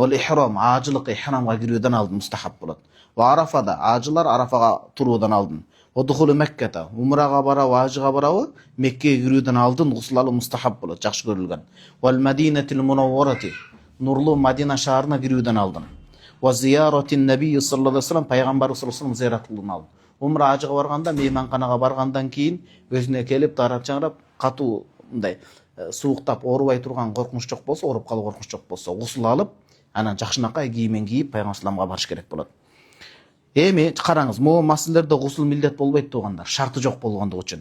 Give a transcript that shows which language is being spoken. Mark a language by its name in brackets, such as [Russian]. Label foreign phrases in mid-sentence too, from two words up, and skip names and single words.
[Arabic] والإحرام, [Kyrgyz] ажылык ихрамга кирүүдөн алдын мустахаб болот. [Arabic] وعرفة, [Kyrgyz] ажылар арафага туруудан алдын. [Arabic] ودخول مكة, [Kyrgyz] умрага барабы, ажыга барабы, Меккеге кирүүдөн алдын гусул алуу мустахаб болот, жакшы көрүлгөн. [Arabic] والمدينة المنورة, [Kyrgyz] нурлуу Мадина шаарына кирүүдөн алдын. [Arabic] وزيارة النبي صلى الله عليه وسلم, [Kyrgyz] пайгамбар [Arabic] صلى الله عليه وسلم [Kyrgyz] зиярат кылуудан алдын. Умра ажыга барганда, мейманканага баргандан кийин өзүнө келип дарап чаңырап, катуу мындай сууктап оорубай турган коркунуч жок болсо, ооруп калуу коркунуч жок болсо, гусул алып, анан жакшынакай кийимен кийип пайгамбар салламга барыш керек болот. Эми караңыз, могу маселелерде гусул милдет болбойт туугандар, шарты жок болгондугу үчүн.